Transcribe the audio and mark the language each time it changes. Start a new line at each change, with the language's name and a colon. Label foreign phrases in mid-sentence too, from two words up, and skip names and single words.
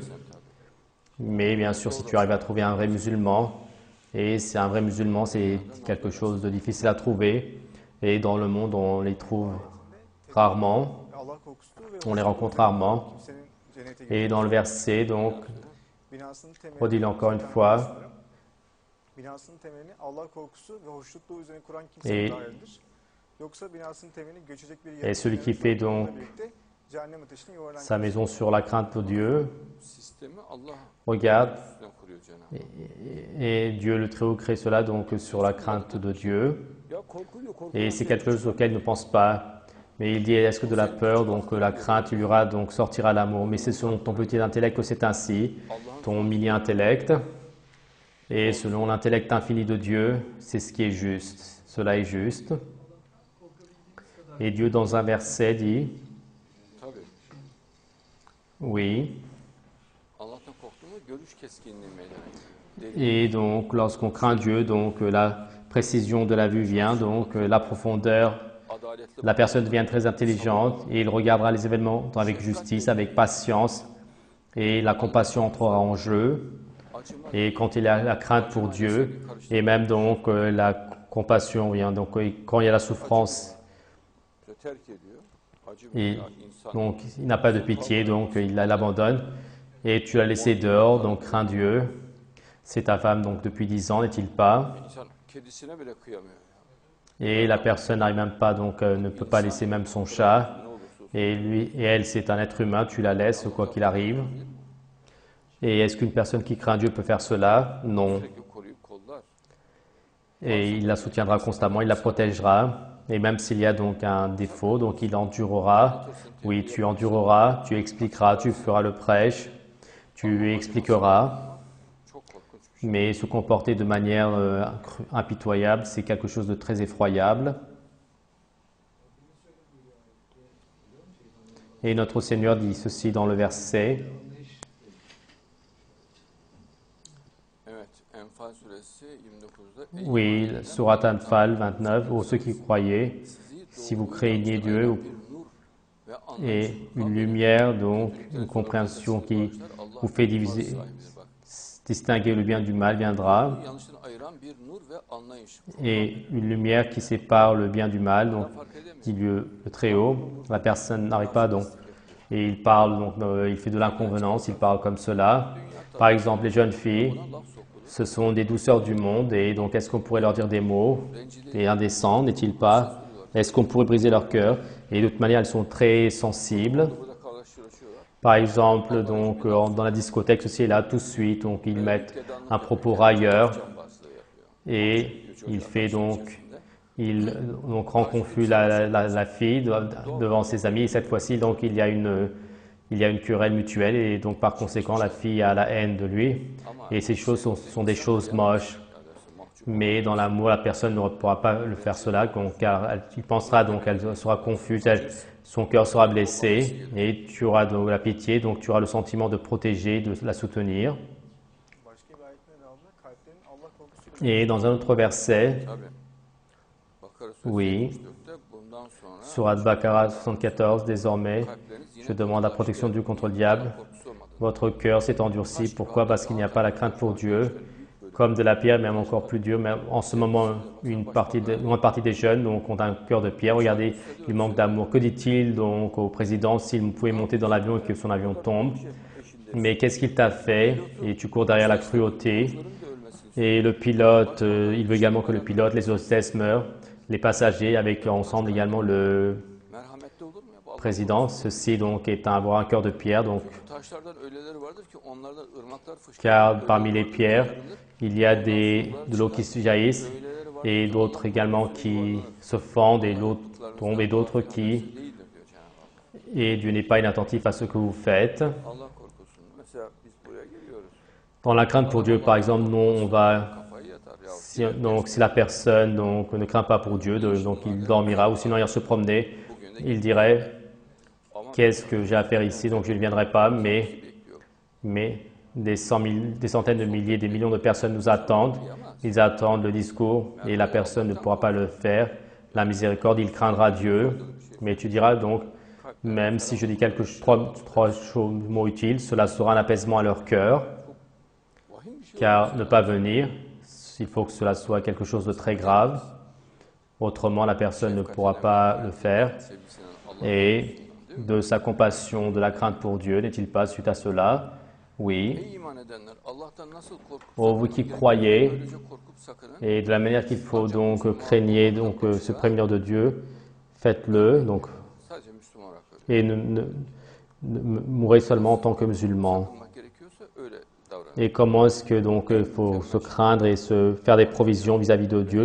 French: Mais bien sûr, si tu arrives à trouver un vrai musulman, et c'est un vrai musulman, c'est quelque chose de difficile à trouver. Et dans le monde, on les trouve rarement, on les rencontre rarement. Et dans le verset, donc, redis-le encore une fois.
Turkish: Binasının temelini Allah korkusu ve hoşnutluğu üzerine kuran kimse
French: Et-
Turkish: dairdir. Yoksa binasının temelini göçecek bir
French: Et celui qui fait donc
Turkish: birlikte cehennem ateşine yuvarlanan
French: sa maison sur la crainte de Dieu,
Turkish: sistemi Allah
French: regarde,
Turkish: üstüne kuruyor Cenab-ı Hak.
French: et Dieu le Très-Haut crée cela donc sur la crainte de Dieu.
Turkish: Ya korkuyla korkulan
French: Et c'est
Turkish: şey
French: quelque chose auquel il ne pense pas. Mais il dit, est-ce que de la peur, donc la crainte, il y aura, donc sortira l'amour. Mais c'est selon ton petit intellect que c'est ainsi,
Turkish: Allah'ın
French: ton mini-intellect. Et selon l'intellect infini de Dieu, c'est ce qui est juste. Cela est juste. Et Dieu, dans un verset, dit,
Turkish: tabii
French: oui.
Turkish: Allah'tan korktuğunda görüş keskinliği meydana geliyor.
French: Et donc, lorsqu'on craint Dieu, donc la précision de la vue vient, donc la profondeur.
Turkish: Adaletli
French: La personne devient très intelligente et il regardera les événements avec justice, avec patience et la compassion entrera en jeu.
Turkish: acıma
French: Et quand il a la crainte pour Dieu et même donc la compassion vient, donc quand il y a la souffrance,
Turkish: ve terk ediyor. Acı
French: et
Turkish: veya insan
French: donc il n'a pas de pitié, donc il l'abandonne et tu l'as laissé dehors, donc crains Dieu. C'est ta femme donc depuis 10 ans, n'est-il pas?
Turkish: insan kedisine bile kıyamıyor.
French: Et la personne n'arrive même pas, donc ne peut pas laisser même son chat.
Turkish: Ne olursa olsun.
French: Et lui et elle, c'est un être humain, tu la laisses quoi qu'il arrive. Et est-ce qu'une personne qui craint Dieu peut faire cela? Non.
Turkish: Sürekli koruyup kollar.
French: Et il la soutiendra constamment, il la protégera. Et même s'il y a donc un défaut, donc il endurera. Oui, tu endureras, tu expliqueras, tu feras le prêche, tu expliqueras.
Turkish: Çok korkunç bir şey.
French: Mais se comporter de manière impitoyable, c'est quelque chose de très effroyable. Et notre Seigneur dit ceci dans le verset.
Turkish: Evet, Enfal suresi 29'da
French: Oui, Surat Anfal 29, ô ceux qui croyez, si vous craignez Dieu et une lumière, donc une compréhension qui vous fait distinguer le bien du mal viendra,
Turkish: yanlıştan ayıran bir nur ve anlayış.
French: et une lumière qui sépare le bien du mal, donc
Turkish: Fark edemiyor.
French: dit le Très-Haut. La personne n'arrive pas donc, et il parle, donc il fait de l'inconvenance, il parle comme cela. Par exemple, les jeunes filles,
Turkish: Laf sokulur.
French: ce sont des douceurs du monde, et donc est-ce qu'on pourrait leur dire des mots et indécents, n'est-il pas? Est-ce qu'on pourrait briser leur cœur? Et de toute manière, elles sont très sensibles.
Turkish: Burada karşılaşıyorlar.
French: Par exemple, donc dans la discothèque, ceci et là, tout de suite, donc ils mettent un propos railleur
Turkish: Cambazlığı yapıyor.
French: et il fait il donc rend confus la fille devant ses amis. Et cette fois-ci, donc il y a une querelle mutuelle et donc par conséquent, la fille a la haine de lui. Et ces choses sont des choses moches. Mais dans l'amour, la personne ne pourra pas le faire cela, car il pensera donc qu'elle sera confuse, son cœur sera blessé, et tu auras donc la pitié, donc tu auras le sentiment de protéger, de la soutenir.
Turkish: başka bir ayetin devamında kalplerin Allah korkusuyla
French: Et dans un autre verset,
Turkish: Tabii. Bakara
French: Oui.
Turkish: suresi 74'te bundan sonra
French: Surat Baqarah 74, désormais,
Turkish: kalpleriniz yine
French: je demande la protection de Dieu contre le diable.
Turkish: korkusu olmadı.
French: Votre cœur s'est endurci. Pourquoi? Parce qu'il n'y a pas la crainte pour Dieu. Comme de la pierre, même encore plus dur. Mais en ce moment, une grande partie des jeunes donc, ont un cœur de pierre. Regardez, il manque d'amour. Que dit-il donc au président s'il pouvait monter dans l'avion et que son avion tombe? Mais qu'est-ce qu'il t'a fait? Et tu cours derrière la cruauté. Et le pilote, il veut également que le pilote, les hostesses meurent, les passagers, avec ensemble également le
Turkish: Merhametli olur mu ya? Bu Allah
French: président. Ceci donc est avoir un cœur de pierre, donc,
Turkish: korusun. Taşlardan öyleleri vardır ki onlardan ırmaklar fışkırır.
French: car parmi
Turkish: Öyleleri
French: les
Turkish: vardır,
French: pierres,
Turkish: çıkarılır.
French: il y a de l'eau qui se jaillissent
Turkish: Öyleleri vardır
French: et
Turkish: ki
French: d'autres
Turkish: onlardan
French: également
Turkish: fışkırır,
French: qui
Turkish: yuvarlanır.
French: se fendent et l'autre
Turkish: Yaptıklarınızdan
French: tombe et d'autres
Turkish: Allah'ın
French: qui,
Turkish: habersiz değildir diyor Cenab-ı Allah.
French: et Dieu n'est pas inattentif à ce que vous faites.
Turkish: Allah korkusun. Mesela biz buraya geliyoruz.
French: Dans la crainte pour Dieu, par exemple, non, on va,
Turkish: Kafayı yatar. Ya,
French: donc si la personne donc, ne craint pas pour Dieu, donc il dormira, ou sinon il se promener,
Turkish: bugün de
French: il dirait,
Turkish: ama
French: qu'est-ce que j'ai à faire ici, donc je ne viendrai pas, mais des centaines de milliers, des millions de personnes nous attendent. Ils attendent le discours et la personne ne pourra pas le faire. La miséricorde, il craindra Dieu. Mais tu diras donc, même si je dis trois mots utiles, cela sera un apaisement à leur cœur,
Turkish: vahim bir şey
French: car ne pas venir, il faut que cela soit quelque chose de très grave. Autrement, la personne ne pourra pas le faire.
Turkish: sevgisinden Allah
French: Et de sa compassion, de la crainte pour Dieu, n'est-il pas suite à cela? Oui.
Turkish: Ey iman edenler Allah'tan nasıl korkup
French: Oh, vous qui croyez,
Turkish: böylece korkup sakının.
French: et de la manière qu'il faut donc craigner, donc se prémunir de Dieu, faites-le, donc,
Turkish: Sadece Müslüman olarak öyle.
French: et mourrez seulement en tant que musulman.
Turkish: Sakınmak gerekiyorsa öyle davranın.
French: Et comment est-ce que donc il faut se craindre et se faire des provisions vis-à-vis de Dieu?